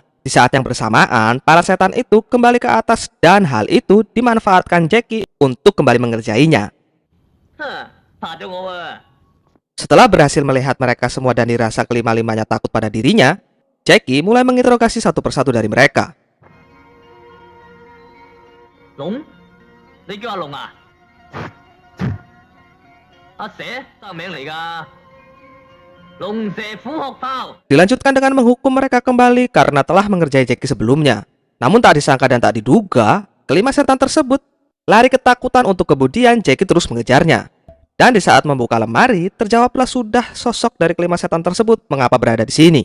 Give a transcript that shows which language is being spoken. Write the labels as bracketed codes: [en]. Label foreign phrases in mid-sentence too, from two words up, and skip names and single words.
[id] Di saat yang bersamaan, para setan itu kembali ke atas dan hal itu dimanfaatkan Jackie untuk kembali mengerjainya. Setelah berhasil melihat mereka semua dan dirasa kelima-limanya takut pada dirinya, Jackie mulai menginterogasi satu persatu dari mereka. [yue] Long? Ni 叫阿龍啊？阿蛇真名嚟㗎。龍蛇虎學炮。 [id] Dilanjutkan dengan menghukum mereka kembali karena telah mengerjai Jackie sebelumnya. Namun tak disangka dan tak diduga, kelima setan tersebut lari ketakutan untuk kemudian Jackie terus mengejarnya. Dan di saat membuka lemari, terjawablah sudah sosok dari kelima setan tersebut mengapa berada di sini.